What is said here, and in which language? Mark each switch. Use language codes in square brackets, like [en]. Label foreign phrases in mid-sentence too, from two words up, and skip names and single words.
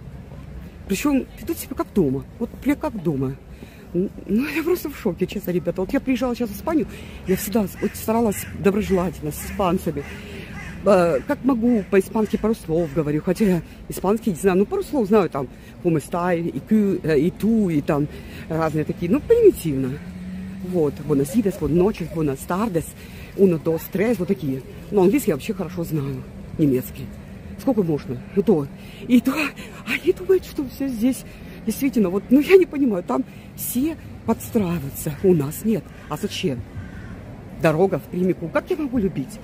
[ru] Причем ведут себя как дома. Вот прям как дома. Ну, я просто в шоке, честно, ребята. Вот я приезжала сейчас в Испанию, я всегда вот старалась доброжелательно с испанцами. Как могу, по-испански пару слов говорю. Хотя я испанский не знаю, ну пару слов знаю, там, [es] como está, [ru] и ту, и там разные такие, ну, примитивно. Вот, [es] buenos días, buenas noches, buenas tardes, uno, dos, tres, [ru] вот такие. Но английский я вообще хорошо знаю, немецкий. Сколько можно? И то. Они думают, что все здесь действительно, вот, ну я не понимаю, там все подстраиваются, у нас нет. А зачем? Дорога впрямику. Как я могу любить?